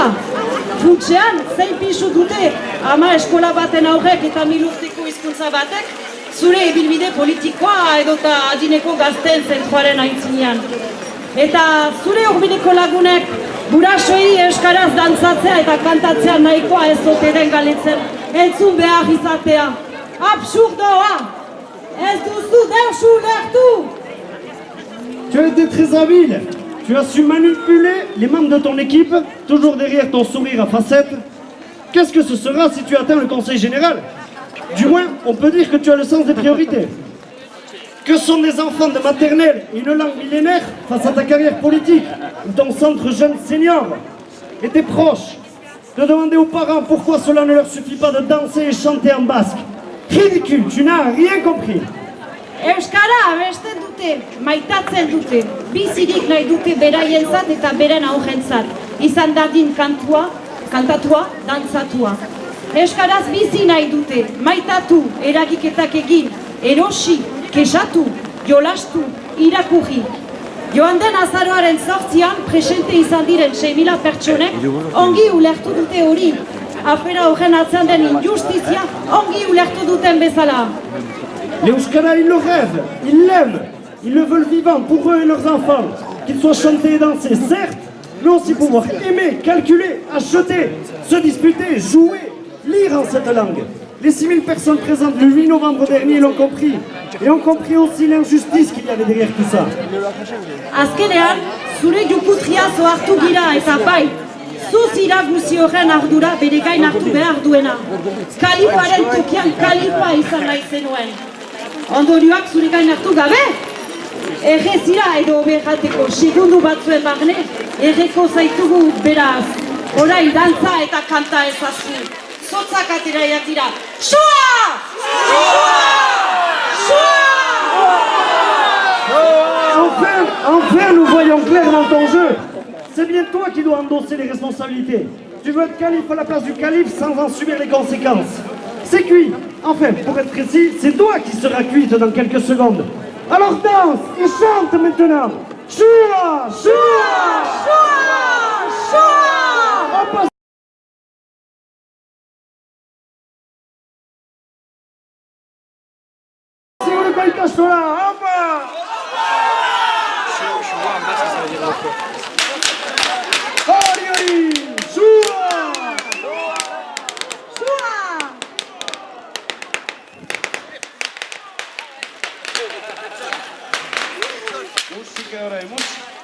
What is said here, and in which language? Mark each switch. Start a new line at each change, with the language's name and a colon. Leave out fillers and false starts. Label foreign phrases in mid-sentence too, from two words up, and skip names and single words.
Basque: Funtsean, zein pisu dute ama eskola baten aurrek eta 1000 urteko hizkuntza batek zure ibilbide politikoa edota adineko gazten zentruaren aintzinean. Eta zure hurbileko lagunek burasoi euskaraz dantzatzea eta kantatzea nahikoa ez ote den galetzen entzun behar izatea. Absurdoa! Ez duzu deusu lertu!
French: Tu as été très habile. Tu as su manipuler les membres de ton équipe, toujours derrière ton sourire à facettes. Qu'est-ce que ce sera si tu atteins le conseil général? Du moins, on peut dire que tu as le sens des priorités. Que sont des enfants de maternelle et une langue millénaire face à ta carrière politique ou ton centre jeune senior? Et tes proches, de demander aux parents pourquoi cela ne leur suffit pas de danser et chanter en basque. Ridicule, tu n'as rien compris.
Basque: Euskara abesten dute, maitatzen dute, bizirik nahi dute beraientzat eta beren aurrentzat. Izan dadin kantatua, dantzatua. Euskaraz bizi nahi dute, maitatu, eragiketak egin, erosi, kesatu, jolastu, irakurri. Joan den azaroaren 8an presente izan diren 6.000 pertsonek ongi ulertu dute hori. Afera horren atzean den injustizia ongi ulertu duten bezala.
French: Les Euskara, ils le rêvent, ils l'aiment, ils le veulent vivant pour eux et leurs enfants. Qu'ils soient chantés et dansés, certes, mais aussi pouvoir aimer, calculer, acheter, se disputer, jouer, lire en cette langue. Les 6000 personnes présentes le 8 novembre dernier l'ont compris. Et ont compris aussi l'injustice qu'il y avait derrière tout ça.
Basque: Azkenean, zure jukutriaz ohartu gira eta bai, zu zira guzi horren ardura bere gain hartu behar duena. Kalifaren tokian kalifa izan nahi zenuen. Ondorioak zure gain hartu gabe? Errezira edo berrateko segundu batzuen barne, erreko zaitugu beraz. Orain dantza eta kanta ezazu. Zotzak atera jatira. Soa!
French: Enfin, nous voyons clair dans ton jeu. C'est bien toi qui dois endosser les responsabilités. Tu veux être calife à la place du calife sans en subir les conséquences. C'est cuit. Enfin, pour être précis, c'est toi qui seras cuite dans quelques secondes. Alors danse et chante maintenant. Choua, choua, choua, choua. C'est où le baïka choua, enfin.
Basque: Hori, choua. Musika orain, musika.